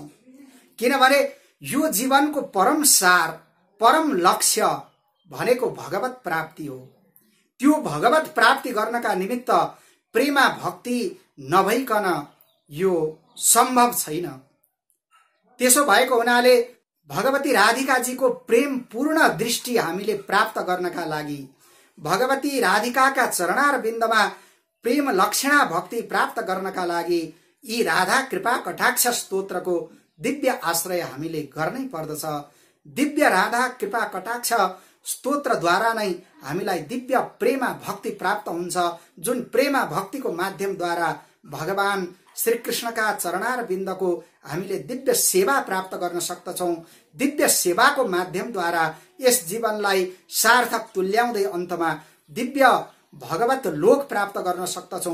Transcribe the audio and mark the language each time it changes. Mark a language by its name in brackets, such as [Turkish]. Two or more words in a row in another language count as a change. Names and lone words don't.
[Nepali] किनभने यो जीवनको परम सार, परम लक्ष्य भनेको भगवत प्राप्ति हो। त्यो भगवत प्राप्ति गर्नका निमित्त प्रेमा भक्ति नभइकन यो सम्भव छैन। त्यसो भएको हुनाले भगवती राधिका जी को प्रेम पूर्ण दृष्टि हामीले प्राप्त गर्नका लागि, भगवती राधिकाका चरणार बिन्दमा प्रेम लक्षणा भक्ति प्राप्त गर्नका लागि यी राधा कृपा कटाक्ष स्तोत्रको दिव्य आश्रय हामीले गर्नै पर्दछ। दिव्य राधा कृपा कटाक्ष स्तोत्रद्वारा नै हामीलाई दिव्य प्रेमा भक्ति प्राप्त हुन्छ, जुन प्रेमा भक्तिको माध्यमद्वारा भगवान श्री कृष्णका चरणार बिन्दको हामीले दिव्य सेवा प्राप्त गर्न सक्दछौं। दिव्य सेवाको माध्यमद्वारा यस जीवनलाई सार्थक तुल्याउँदै अन्तमा दिव्य भगवत लोक प्राप्त गर्न सक्दछौं।